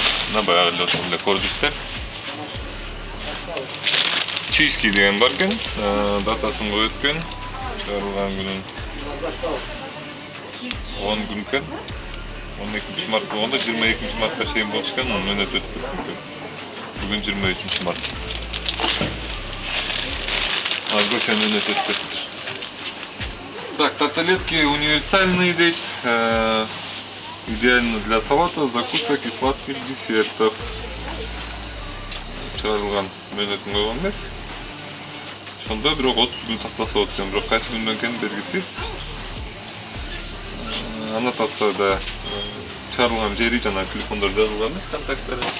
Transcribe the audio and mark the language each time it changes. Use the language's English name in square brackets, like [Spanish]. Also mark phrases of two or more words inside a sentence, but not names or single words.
[Kyrgyz] Мына баягы эле кордуктер. Чийский деген бар экен, датасын коюп өткөн, чыгарылган күнүн 10 күн экен. 12 март болгондо 22 мартка чейин болуш экен, мөөнөт өтүп кеткен. Бүгүн 23 март. Азыркы мөөнөт өтүп кетти. [Russian] Так, тарталетки универсальные дейт. Идеально для салатов, закусок и сладких десертов. [Kyrgyz] Чыгарылган мөөнөтүн койгон эмес. Ошондо бирок 30 күн сактаса болот экен, бирок кайсы күндөн экени белгисиз. Аннотацияда чыгарылган жери жана телефондор жазылган эмес, контакттары.